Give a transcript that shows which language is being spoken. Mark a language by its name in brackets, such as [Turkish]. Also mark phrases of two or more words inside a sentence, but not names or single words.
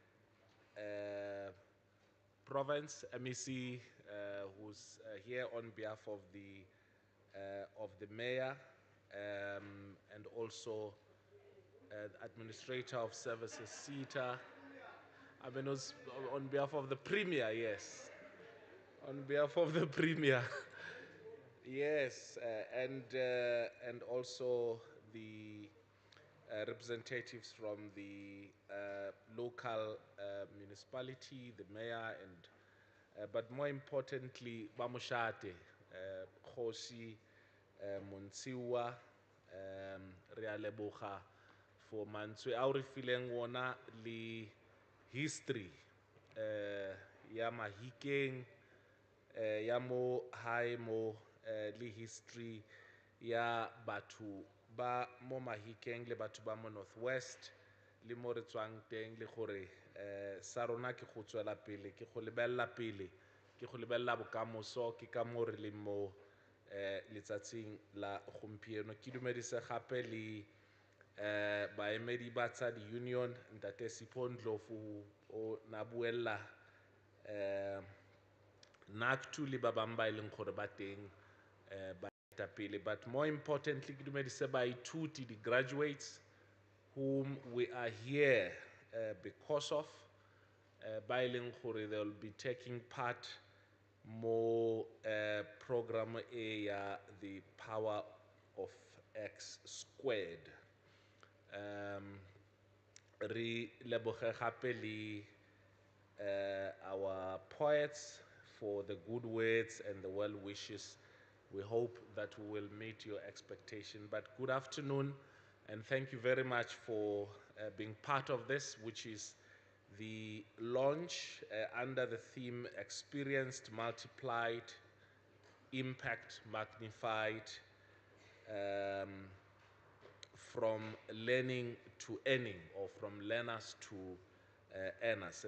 [English] province MEC who's here on behalf of the mayor and also administrator of services Seta. I mean, on behalf of the Premier, yes. On behalf of the Premier, yes, and also the representatives from the local municipality, the mayor, and but more importantly, Bamushate, Khosi, Monsiwa, [Tswana] Rialeboha, for Manswe, Auri Fileng Wona, li history ya MAHIKENG ya mo hae mo le history ya batho ba mo MAHIKENG le batho ba mo Northwest le mo re tswang teng le gore sa rona ke go tswela pele ke go lebella pele ke go lebella bokamoso ke ka mo re le mo letsatsing la gompieno ke dumedise gape le baemedi ba tsa di-union ntate Sipho Ndlovu o na buella NACTU le ba bang ba e leng gore ba teng ba etapele, [English] but more importantly [Tswana] ke dumedise baithuti di-graduates [English] whom we are here because of [Tswana] ba e leng gore [English] they will be taking part [Tswana] mo program e ya [English] the power of X squared. [Tswana] Re leboge gape le [English] our poets for the good words and the well wishes. We hope that we will meet your expectation. But good afternoon, and thank you very much for being part of this, which is the launch under the theme Experienced, Multiplied, Impact Magnified, from learning to earning, or from learners to earners.